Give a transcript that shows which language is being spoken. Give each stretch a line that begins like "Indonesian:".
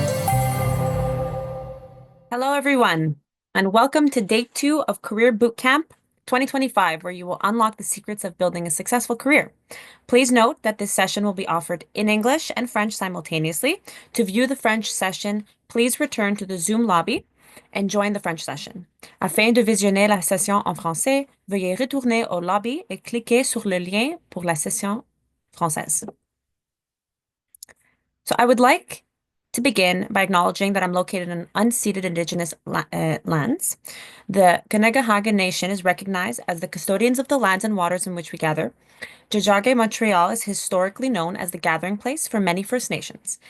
English: Hello, everyone, and welcome to day 2 of Career Bootcamp 2025, where you will unlock the secrets of building a successful career. Please note that this session will be offered in English and French simultaneously. To view the French session, please return to the Zoom lobby and join the French session.
French: Afin de visionner la session en français, veuillez retourner au lobby et cliquer sur le lien pour la session française.
English: So I would like to begin by acknowledging that I'm located in unceded Indigenous lands. The Kanagahaga Nation is recognized as the custodians of the lands and waters in which we gather. Tiohtià:ke, Montreal is historically known as the gathering place for many First Nations.